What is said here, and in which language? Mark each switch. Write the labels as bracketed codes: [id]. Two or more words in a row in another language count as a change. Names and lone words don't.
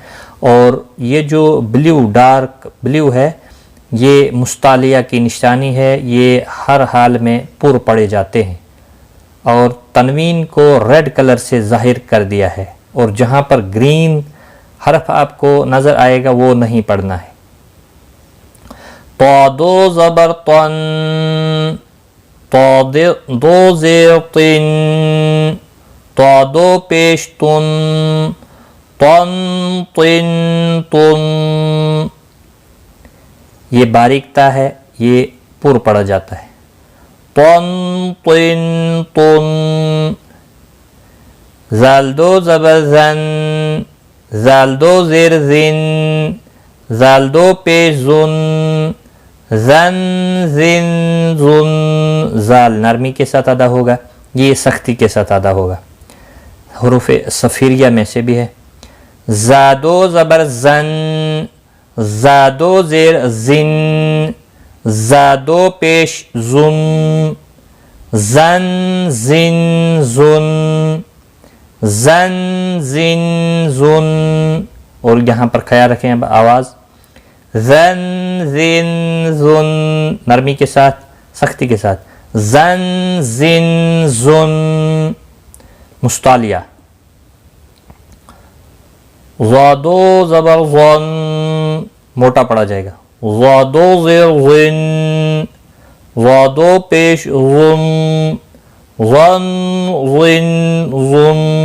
[ur] اور یہ جو [en] blue dark blue [ur] ہے یہ مستعلیہ کی نشانی ہے، یہ ہر حال میں پر پڑے جاتے ہیں، اور تنوین کو [en] red colour [ur] سے ظاہر کر دیا ہے، اور جہاں پر گرین حرف آپ کو نظر آئے گا وہ نہیں پڑھنا ہے۔ طا 2 زبر طن، طا 2 زیر طن، طا 2 پیش تن، طن طن تن۔ یہ باریک تا ہے، یہ پر پڑا جاتا ہے، طن طن تن۔ زال 2 زبر زن، زال 2 زیر زن، زال 2 پیش زن، زن زن زن۔ زال نرمی کے ساتھ ادا ہوگا، یہ سختی کے ساتھ ادا ہوگا، حروف صفیریہ میں سے بھی ہے۔ زا 2 زبر زن، زا 2 زیر زن، زا 2 پیش زن، زن زن زن، زن زن زن۔ اور یہاں پر خیال رکھیں اب آواز زن زن زن، نرمی کے ساتھ سختی کے ساتھ، زن زن زن۔ مستعلیہ زادو زبر ظن موٹا پڑا جائے گا، زادو زیر ظن، زادو پیش ظن، ظن ظن ظن.